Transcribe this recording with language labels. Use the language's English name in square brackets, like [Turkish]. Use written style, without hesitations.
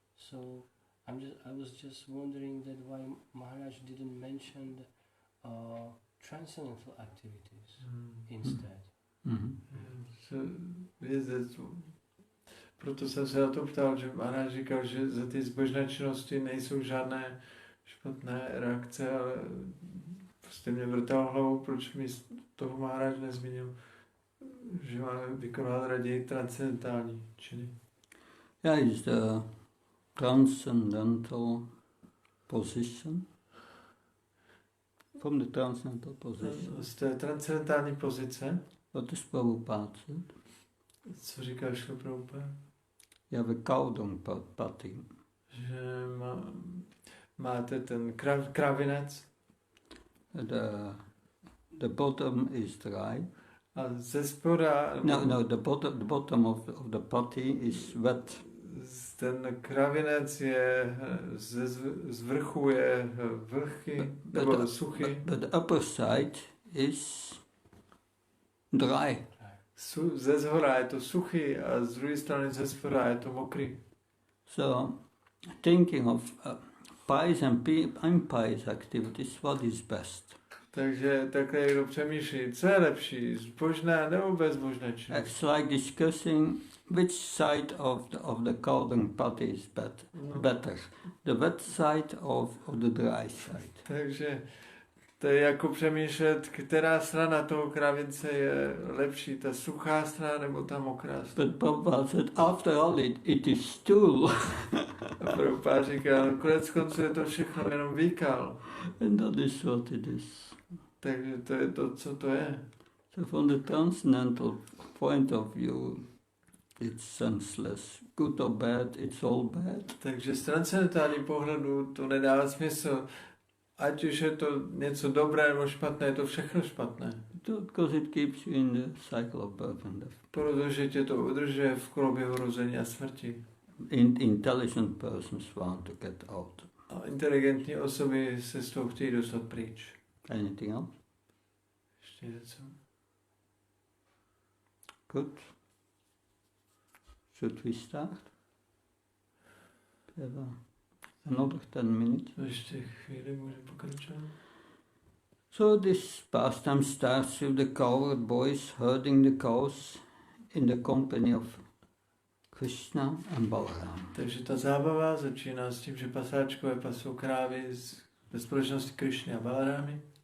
[English] So I was just wondering that why Maharaj didn't mention the, transcendental activities instead. Mm-hmm. [Czech] Proto jsem se na to ptal, že Maharaj říkal, že za ty zbožné činnosti nejsou žádné špatné reakce, ale prostě mě vrtal hlavou, proč mi toho Maharaj nezmínil, že máme vykonávat raději transcendentální činy. [English] Yeah, it's the transcendental position. From the transcendental position. [Czech] Z té transcendentální pozice, [English] What does Prabhupada said? [Czech] co říká Šla Prabhupada? [English] You have a Kaudong pati. [Czech] Že máte ten kravinec. [English] The bottom is dry. [Czech] A ze spoda... [English] No, the bottom of the pati is wet. [Czech] Ten kravinec je, z vrchu je vlhký, nebo suchý. [English] But the upper side is dry. [Czech] Ze zhora je to suchý a z druhé strany ze spoda je to mokrý. [English] So, thinking of pious and impious activities, what is best? [Czech] Takže takhle někdo přemýšlí, co je lepší, zbožné nebo bezbožné činnosti. [English] It's like discussing which side of the Kaudong pati is better. The wet side of the dry side. [Czech] Takže to je jako přemýšlet, která strana toho kravince je lepší, ta suchá strana nebo ta mokrá strana. [English] But Prabhupada said, after all, it is stool. [Czech] A Prabhupada říká, no konec konců je to všechno jenom výkal. [English] And that is what it is. [Czech] Takže to je to, co to je. [English] So from the transcendental point of view, it's senseless. Good or bad, it's all bad. [Czech] Takže z transcendentální pohledu to nedává smysl. Ať už je to něco dobré nebo špatné, je to všechno špatné. [English] Because it keeps you in the cycle of birth and death. [Czech] Protože tě to udržuje v koloběhu rození a smrti. [English] Intelligent persons want to get out. [Czech] A inteligentní osoby se z toho chtějí dostat pryč. [English] Anything else? [Czech] Ještě něco? [English] Good. Should we start? Another 10 minutes. [Czech] Ještě chvíli můžeme pokračovat. [English] So this pastime starts with the cowherd boys herding the cows in the company of Krishna and Balaram. [Czech] Takže ta zábava začíná s tím, že pasáčkové pasou krávy ve společnosti Krishny a Balarámy.